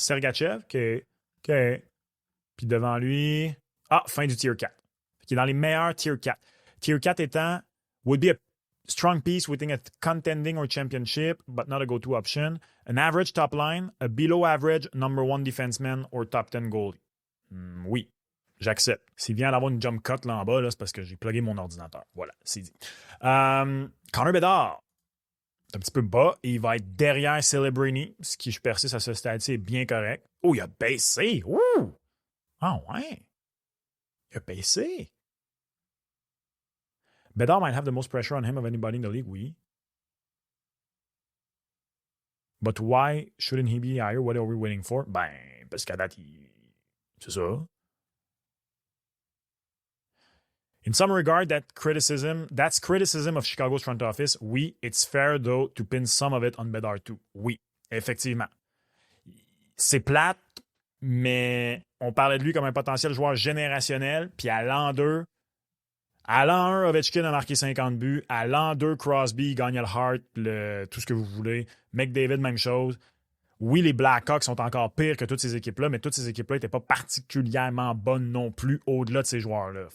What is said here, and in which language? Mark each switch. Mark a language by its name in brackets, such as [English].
[French] Sergachev. OK. Puis devant lui... Ah, fin du Tier 4. Qui est dans les meilleurs Tier 4. Tier 4 étant... [English] Would be a strong piece within a contending or championship, but not a go-to option. An average top line. A below average number 1 defenseman or top 10 goalie. [French] Oui. J'accepte. S'il vient d'avoir une jump cut là en bas, là, c'est parce que j'ai plugué mon ordinateur. Voilà, c'est dit. Connor Bedard. C'est un petit peu bas et il va être derrière Celebrini, ce qui, je persiste à ce stade-ci, est bien correct. Oh, il a baissé. Ouh! Ah ouais. Il a baissé. [English] Bedard might have the most pressure on him of anybody in the league, oui. But why shouldn't he be higher? What are we waiting for? [French] Ben, parce qu'à date, c'est ça. [English] In some regard, that's criticism of Chicago's front office. Oui, it's fair, though, to pin some of it on Bedard too. [French] Oui, effectivement. C'est plate, mais on parlait de lui comme un potentiel joueur générationnel, puis à l'an 2, à l'an 1, Ovechkin a marqué 50 buts. À l'an 2, Crosby gagne le Hart, tout ce que vous voulez. McDavid, même chose. Oui, les Blackhawks sont encore pires que toutes ces équipes-là, mais toutes ces équipes-là n'étaient pas particulièrement bonnes non plus au-delà de ces joueurs-là.